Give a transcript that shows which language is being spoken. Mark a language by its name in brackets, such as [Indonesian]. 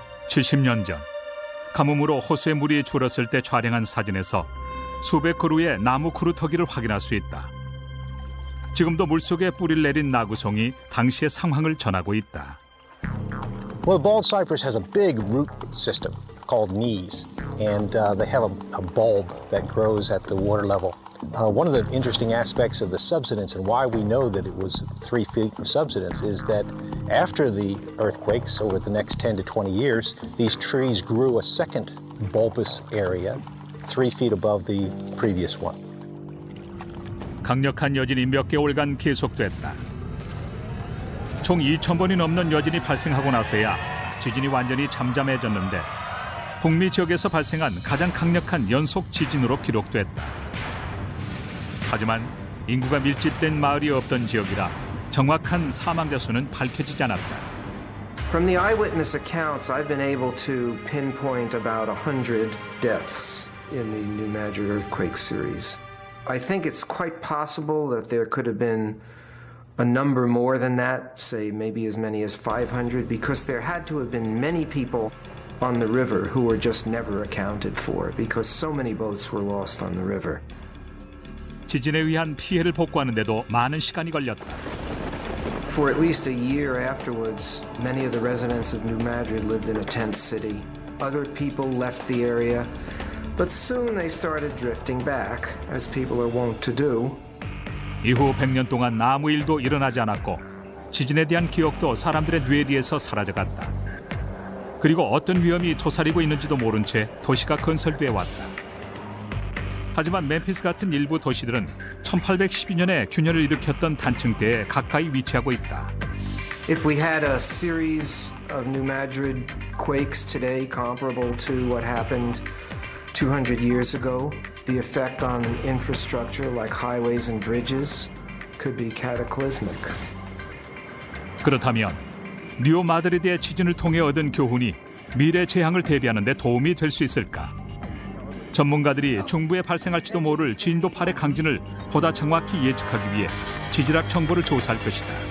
[Korean] 70년 전 가뭄으로 호수의 물이 줄었을 때 촬영한 사진에서 수백 그루의 나무 그루터기를 확인할 수 있다. 지금도 물속에 뿌리를 내린 나구송이 당시의 상황을 전하고 있다. [English] Well, bald cypress has a big root system called knees, and they have a bulb that grows at the water level. One of the interesting aspects of the subsidence and why we know that it was 3 feet of subsidence is that after the earthquakes over the next 10 to 20 years, these trees grew a second bulbous area 3 feet above the previous one. [Korean] 강력한 여진이 몇 개월간 계속됐다. 총 2,000번이 넘는 여진이 발생하고 나서야 지진이 완전히 잠잠해졌는데 북미 지역에서 발생한 가장 강력한 연속 지진으로 기록됐다. 하지만 인구가 밀집된 마을이 없던 지역이라 정확한 사망자 수는 밝혀지지 않았다. [English] From the eyewitness accounts, I've been able to pinpoint about 100 deaths in the New Madrid earthquake series. I think it's quite possible that there could have been a number more than that, say maybe as many as 500, because there had to have been many people on the river who were just never accounted for because so many boats were lost on the river. [Korean] 지진에 의한 피해를 복구하는데도 많은 시간이 걸렸다. [English] For at least a year afterwards, many of the residents of New Madrid lived in a tent city. Other people left the area, but soon they started drifting back, as people are wont to do. [Korean] 이후 100년 동안 아무 일도 일어나지 않았고 지진에 대한 기억도 사람들의 뇌리에서 사라져갔다. 그리고 어떤 위험이 도사리고 있는지도 모른 채 도시가 건설돼 왔다. 하지만 멤피스 같은 일부 도시들은 1812년에 균열을 일으켰던 단층대에 가까이 위치하고 있다. [English] If we had a series of New Madrid quakes today comparable to what happened 200 years ago, the effect on infrastructure like highways and bridges could be cataclysmic. [Korean] 그렇다면 뉴 마드리드의 지진을 통해 얻은 교훈이 미래 재앙을 대비하는 데 도움이 될 수 있을까? 전문가들이 중부에 발생할지도 모를 진도 8의 강진을 보다 정확히 예측하기 위해 지질학 정보를 조사할 것이다.